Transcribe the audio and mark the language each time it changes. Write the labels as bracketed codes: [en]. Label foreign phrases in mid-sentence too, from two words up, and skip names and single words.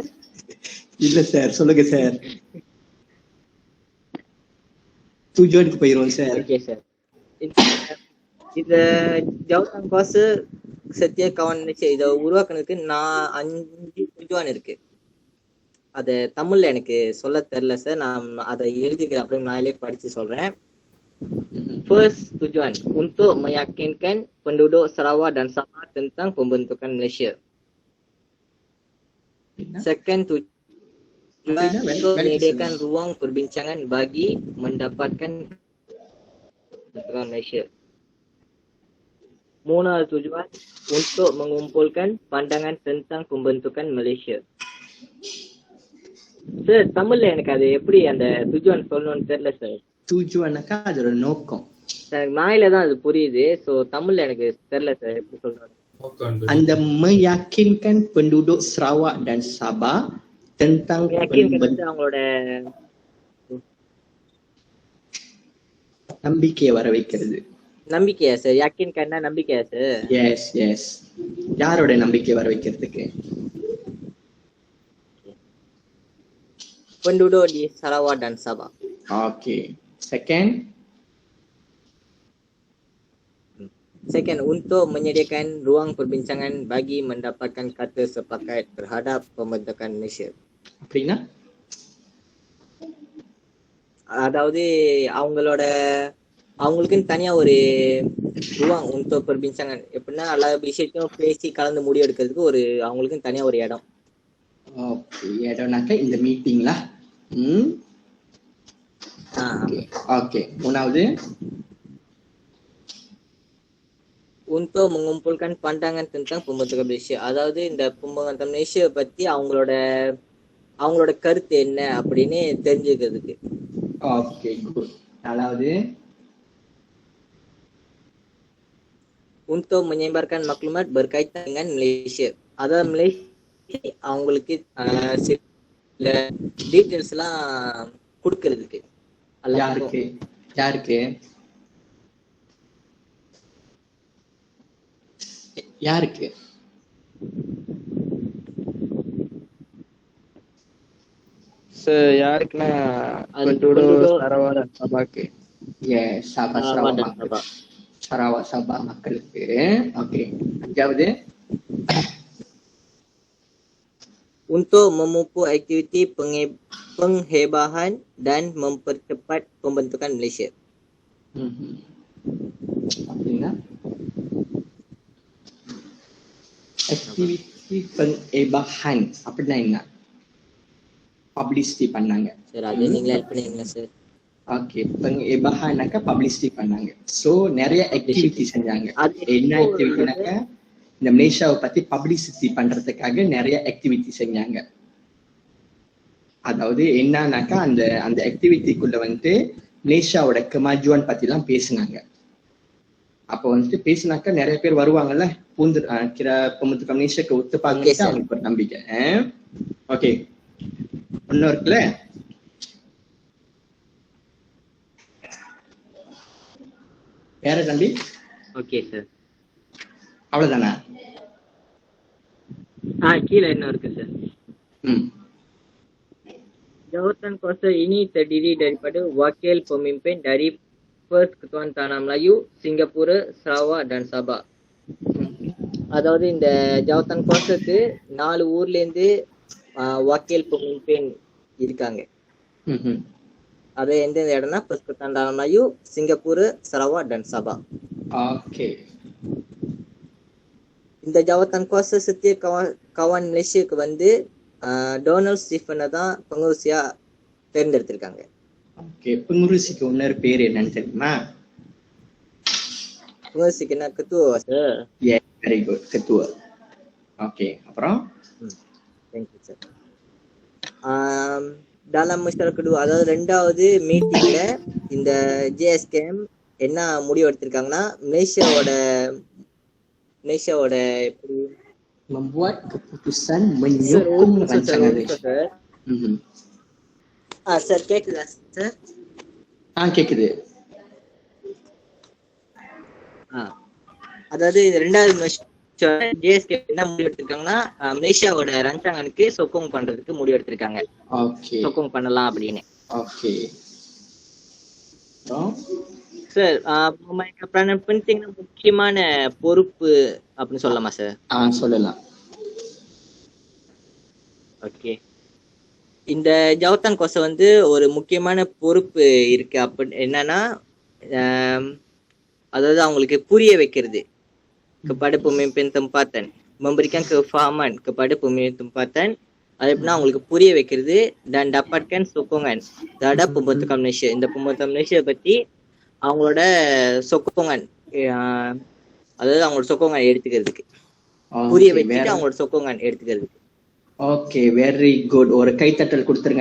[ta] இல்ல சார், சொல்லுங்க சார். துஜோனுக்கு போயிருவோம் சார். ஓகே சார். இந்த [ms] jawatan kuasa setia kawan [ta] இதை உருவாக்குனதுக்கு 5 துஜுவான் இருக்கு. அத தமிழ்ல எனக்கு சொல்ல தெரியல சார், நான் அதை எழுதிக்கிறேன், அப்படியே நாளே படிச்சு சொல்றேன். [ms] First tujuan untuk meyakinkan penduduk Sarawak dan Sabah tentang pembentukan Malaysia. Second tujuan untuk menyediakan ruang perbincangan bagi mendapatkan pembentukan Malaysia. மூணாவது tujuan untuk mengumpulkan pandangan tentang pembentukan Malaysia. [ta] சார் தமிழ்ல எனக்கு அது எப்படி அந்த துஜுவான் சொல்லணும்னு தெரியல சார். துஜுவானாக்கா அதோட நோக்கம். எனக்கு நாயில தான் அது புரியுது. சோ தமிழ்ல எனக்கு தெரியல சார் எப்படி சொல்லணும். [ms] அந்த meyakinkan penduduk Sarawak dan Sabah tentang [ta] அவங்களோட நம்பிக்கையை வர வைக்கிறது. நம்பிக்கையா சார்? யாக்கின் கண்ணா நம்பிக்கையா சார்? எஸ் எஸ். யாரோட நம்பிக்கை வர வைக்கிறதுக்கு? [ms] penduduk di Sarawak dan Sabah. Okay. Second, untuk menyediakan ruang perbincangan bagi mendapatkan kata sepakat terhadap pembentukan Malaysia. [ta] அப்படின்னா அதாவது அவங்களுக்குன்னு தனியா ஒரு [ms] ruang untuk perbincangan, [ta] எப்படின்னா எல்லா விஷயத்தையும் பேசி கலந்து முடிவு எடுக்கிறதுக்கு அவங்களுக்குன்னு தனியா ஒரு இடம். ஓகே, இடம்னாக்க இந்த மீட்டிங்ல. ஓகே. மூணாவது [ms] untuk mengumpulkan pandangan tentang pembentukan Malaysia. [ta] அதாவது இந்த pembentukan Malaysia பத்தி அவங்களோட கருத்து என்ன அப்படின்னு தெரிஞ்சுக்கிறதுக்கு. ஓகே குட். நாலாவது [ms] untuk menyebarkan maklumat berkaitan dengan Malaysia. [ta] அதாவது மலேசியா அவங்களுக்கு சில டீடைல்ஸ் எல்லாம் கொடுக்கிறதுக்கு. யாருக்கு சார் யாருக்குன்னா சபாக்கு. எஸ், Sarawak Sabah மக்களுக்கு. ஓகே. அஞ்சாவது [ms] untuk memupuk aktiviti penghebahan dan mempercepat pembentukan Malaysia. [ta] அப்படின்னா [ms] aktiviti penghebahan [ta] அப்படின்னா என்ன? பப்ளிசிட்டி பண்ணாங்க சார் அது நீங்களே ஹெல்ப் பண்ணீங்களா சார்? ஓகே, pengebahanனாக்கா பப்ளிசிட்டி பண்ணாங்க. ஸோ நிறைய ஆக்டிவிட்டி செஞ்சாங்க. அது என்ன எப்போ ஆக்டிவிட்டினாக்கா இந்த மலேசியாவை பத்தி பப்ளிசிட்டி பண்றதுக்காக நிறைய ஆக்டிவிட்டி செஞ்சாங்க. அதாவது என்னன்னாக்கா அந்த அந்த ஆக்டிவிட்டிக்குள்ள வந்துட்டு மலேசியாவோட கமாஜுவான் பத்தி எல்லாம் பேசினாங்க. அப்போ வந்துட்டு பேசினாக்கா நிறைய பேர் வருவாங்கல்ல, பூந்து [ms] pembentukan Malaysia ke [ta] ஒத்து ஓகே பார்த்துட்டு சார். அவங்களுக்கு ஒரு நம்பிக்கை. ஓகே, ஒன்னும் இருக்குல்ல. வேற தம்பி ஓகே சார். அவ்வளவுதானா? கீழே என்ன இருக்கு சார்? ம் [ms] Jawatan kuasa ini terdiri daripada wakil pemimpin dari Persekutuan Tanah Melayu, Singapura, Sarawak dan Sabah. [ta] அதாவது இந்த [ms] jawatan kuasa [ta] 4 ஊர்ல இருந்து [ms] wakil pemimpin [ta] இருக்காங்க. ம் அது எந்தெந்த இடம்னா Persekutuan Tanah Melayu, Singapura, Sarawak dan Sabah. ஓகே. இந்த [ms] jawatan kuasa setia kawan [ta] மலேசியாவுக்கு வந்து டொனால்ட் ஸ்டீஃபனை தான் பங்குசியா தேர்ந்தெடுத்திருக்காங்க. ஓகே, pengurusiக்கு இன்னொரு பேர் என்னன்னு தெரியுமா? பங்குசிக்கு என்ன ketua சார்? வெரி குட், ketua. ஓகே, அப்புறம் தேங்க்யூ சார். [ms] dalam masyarakat kedua, [ta] அதாவது 2வது மீட்டிங்ல இந்த ஜேஎஸ்கேஎம் என்ன முடிவு எடுத்திருக்காங்கன்னா மலேசியாவோட எப்படி [ms] membuat keputusan menyokong rancangan Malaysia. [ta] சார் கேக்குதா சார்? கேக்குது. அதாவது இந்த 2வது ஜேஎஸ்கே என்ன முடிவு எடுத்திருக்காங்கன்னா மலேசியாவோட ரஞ்சாங்கனுக்கு சொக்கோங் பண்றதுக்கு முடிவு எடுத்திருக்காங்க. ஓகே, சொக்கோங் பண்ணலாம் அப்படின்னு. ஓகே. சார் [ms] peranan penting [ta] முக்கியமான பொறுப்பு அப்படின்னு சொல்லலாமா சார்? சொல்லலாம். ஓகே, இந்த [ms] jawatan kuasa [ta] வந்து ஒரு முக்கியமான பொறுப்பு இருக்கு. அப்படி என்னன்னா அதாவது அவங்களுக்கு புரிய வைக்கிறது [ms] kepada pemimpin tempatan, memberikan kefahaman kepada pemimpin tempatan. [ta] அது எப்படின்னா அவங்களுக்கு புரிய வைக்கிறது [ms] dan dapatkan sokongan terhadap pembentukan Malaysia. [ta] இந்த pembentukan Malaysia பத்தி அவங்களோட சொக்கோங்கன், அதாவது அவங்களோட சொக்கோங்கன் எடுத்துக்கிறதுக்கு புரிய வச்சுட்டு அவங்களோட சொக்கோங்கன் எடுத்துக்கிறதுக்கு. ஓகே, வெரி குட். ஒரு கைத்தட்டல் கொடுத்துருங்க.